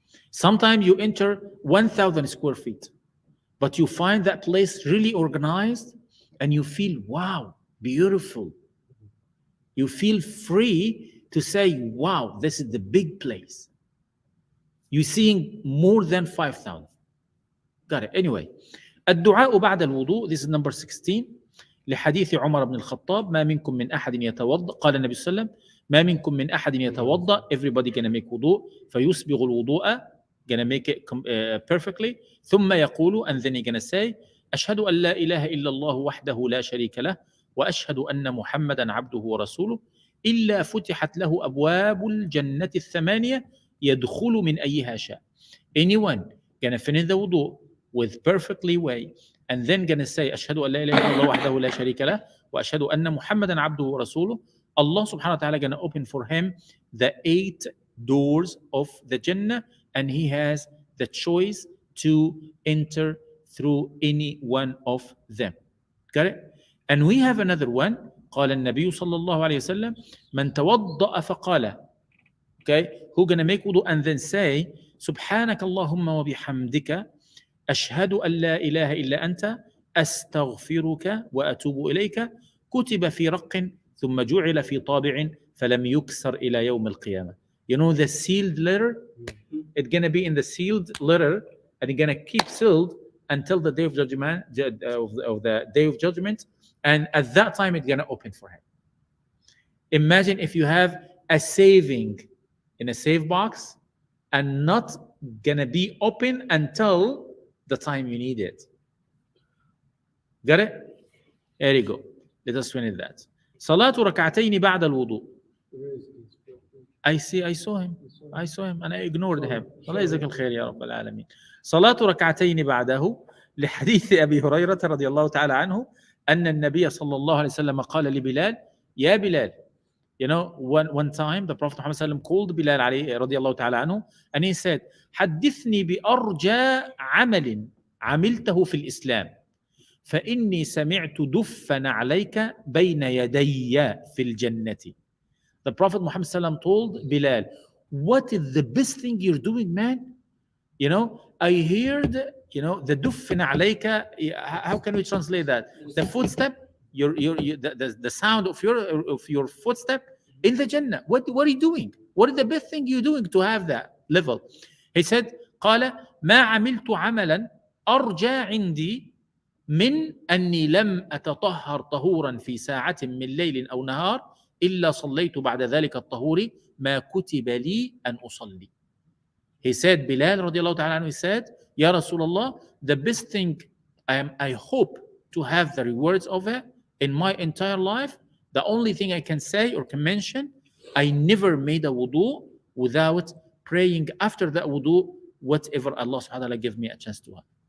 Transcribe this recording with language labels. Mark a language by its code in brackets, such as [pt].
[en] Sometimes you enter 1,000 square feet, but you find that place really organized and you feel, wow, beautiful. You feel free to say, wow, this is the big place. You're seeing more than 5,000. Got it. Anyway, [ar] الدعاء بعد الوضوء, [en] this is number 16. [ar] لحديث عمر بن الخطاب ما منكم من أحد يتوضأ, قال النبي صلى الله عليه وسلم ما منكم من أحد يتوضأ, [en] everybody gonna make wudu, [ar] فيسبغ الوضوء, [en] gonna make it perfectly, [ar] ثم يقول, [en] and then you're gonna say, [ar] أشهد أن لا إله إلا الله وحده لا شريك له وأشهد أن محمدا عبده ورسوله إلا فتحت له أبواب الجنة الثمانية يدخل من أيها شاء. [en] Anyone gonna finish the wudu with perfectly way and then gonna say [ar] أشهد أن لا إله إلا الله وحده لا شريك له وأشهد أن محمدا عبده ورسوله, [en] Allah subhanahu wa ta'ala gonna open for him the 8 doors of the Jannah, and he has the choice to enter through any one of them. Got it? And we have another one. [ar] قال النبي صلى الله عليه وسلم من توضأ فقال, [en] okay, who gonna make wudu and then say [ar] سبحانك اللهم وبحمدك أشهد أن لا إله إلا أنت أستغفرك وأتوب إليك كتب في رق ثم جعل في طابع فلم يكسر إلى يوم القيامة. [en] You know the sealed letter? It's going to be in the sealed letter and it's going to keep sealed until the day of judgment, of the day of judgment, and at that time it's going to open for him. Imagine if you have a saving in a save box and not going to be open until the time you need it. Got it? There you go. Let us finish that. [ar] صلاة ركعتين بعد الوضوء. [en] Where is this problem? I saw him and I ignored him. [ar] الله يجزاك الخير يا رب العالمين. صلاة ركعتين بعده لحديث أبي هريرة رضي الله تعالى عنه أن النبي صلى الله عليه وسلم قال لبلال يا بلال. [en] You know, one time the Prophet Muhammad sallam called Bilal [ar] عليه رضي الله تعالى عنه [en] and he said [ar] حدثني بأرجى عمل عملته في الإسلام فإني سمعت دفا عليك بين يدي في الجنة. [en] The Prophet Muhammad sallam told Bilal, what is the best thing you're doing, man? You know, I heard, you know, the duffin alayka. How can we translate that? The footstep, the sound of your footstep in the Jannah. What are you doing? What is the best thing you're doing to have that level? He said, [ar] قال ما عملت عملا أرجى عندي من أني لم أتطهر طهورا في ساعة من ليل أو نهار إلا صليت بعد ذلك الطهور ما كتب لي أن أصلي. [en] He said, Bilal radiallahu ta'ala anhu, he said, Ya Rasulullah, the best thing I hope to have the rewards of it in my entire life, the only thing I can say or can mention, I never made a wudu without praying after that wudu whatever Allah subhanahu wa ta'ala gave me a chance to have.